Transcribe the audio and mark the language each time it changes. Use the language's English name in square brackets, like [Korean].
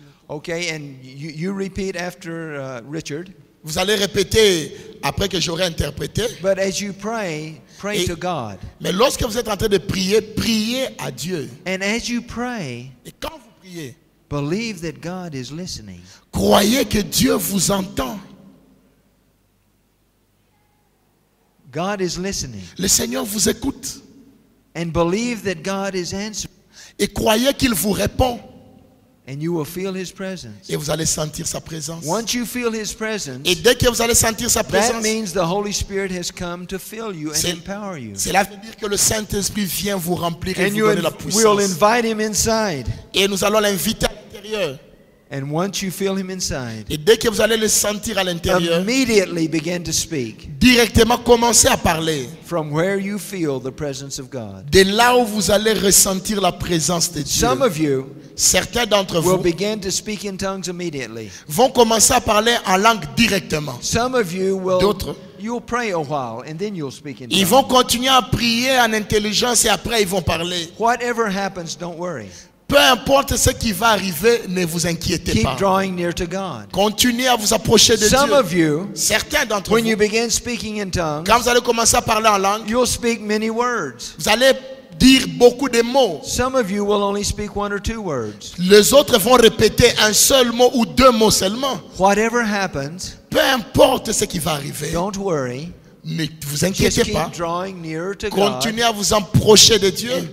[English] Okay, and you repeat after Richard. [French] Vous allez répéter après que j'aurai interprété. [English] But as you pray to God. [French] Mais lorsque vous êtes en train de prier, priez à Dieu. [English] And as you pray, [French] et quand vous priez, [English] believe that God is listening. [French] Croyez que Dieu vous entend. [English] God is listening. [French] Le Seigneur vous écoute. [English] And believe that God is answering. [French] Et croyez qu'il vous répond. [English] And you will feel His presence. [French] Et vous allez sentir sa présence. [English] Once you feel His presence, [French] et dès que vous allez sentir sa présence, [English] that means the Holy Spirit has come to fill you and empower you. [French] Cela veut dire que le Saint-Esprit vient vous remplir et [English] And [French] vous [English] you [French] donner la puissance. [English] will invite Him inside. [French] Et nous allons l'inviter à l'intérieur. [English] And once you feel Him inside, [French] et dès que vous allez le sentir à l'intérieur, [English] immediately begin to speak. [French] Directement commencez à parler. [English] From where you feel the presence of God. [French] De là où vous allez ressentir la présence de Dieu. [English] Some of you [French] certains d'entre [English] will [French] vous [English] begin to speak in tongues immediately. [French] Vont commencer à parler en langue directement. [English] Some of you will. [French] D'autres, [English] you'll pray a while and then you'll speak in tongues. [French] Ils vont continuer à prier en intelligence et après ils vont parler. [English] Whatever happens, don't worry. [French] Peu importe ce qui va arriver, ne vous inquiétez [English] Keep [French] pas. [English] drawing near to God. [French] Continuez à vous approcher de [English] Some [French] Dieu. [English] of you, [French] certains d'entre [English] when [French] vous, [English] you begin speaking in tongues, [French] quand vous allez commencer à parler en langue, [English] you'll speak many words. [French] Vous allez dire beaucoup de mots. [English] Some of you will only speak one or two words. [French] Les autres vont répéter un seul mot ou deux mots seulement. [English] Whatever happens, [French] peu importe ce qui va arriver, [English] don't worry. [French] Ne vous inquiétez pas. Continuez à vous approcher de Dieu.